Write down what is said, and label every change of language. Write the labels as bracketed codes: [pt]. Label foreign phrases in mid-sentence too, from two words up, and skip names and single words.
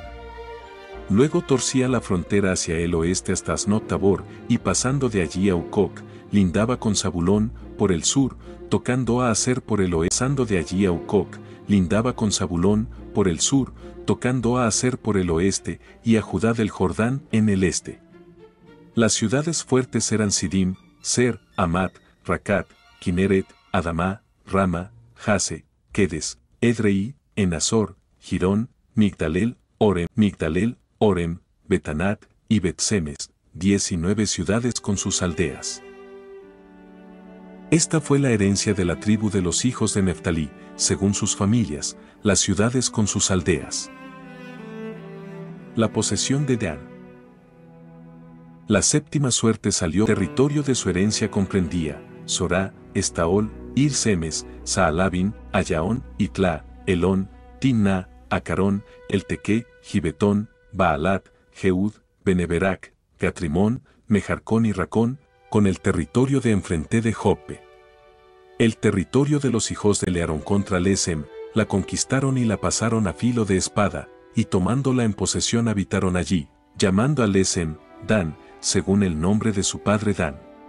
[es] Luego torcía la frontera hacia el oeste hasta Asnot Tabor, y pasando de allí a Ucoc, lindaba con Zabulón, por el sur, tocando a Aser por el oeste. Pasando de allí a Ucoc, lindaba con Zabulón, por el sur, tocando a Aser por el oeste, y a Judá del Jordán en el este. Las ciudades fuertes eran Sidim, Ser, Amat, Racat, Kineret, Adamá, Rama, Jase, Kedes, Edrei, Enazor, Girón, Migdalel, Orem, Betanat y Betsemes, 19 ciudades con sus aldeas. Esta fue la herencia de la tribu de los hijos de Neftalí, según sus familias, las ciudades con sus aldeas. La posesión de Dan. La séptima suerte salió. El territorio de su herencia comprendía Sorá, Estaol, Ir-Semes, Saalabin, Ayaón, Itla, Elón, Timna, Acarón, Elteque, Gibetón, Baalat, Jeud, Beneberac, Gatrimón, Mejarcón y Racón, con el territorio de enfrente de Joppe. El territorio de los hijos de Learón contra Lesem, la conquistaron y la pasaron a filo de espada, y tomándola en posesión habitaron allí, llamando a Lesem, Dan, según el nombre de su padre Dan.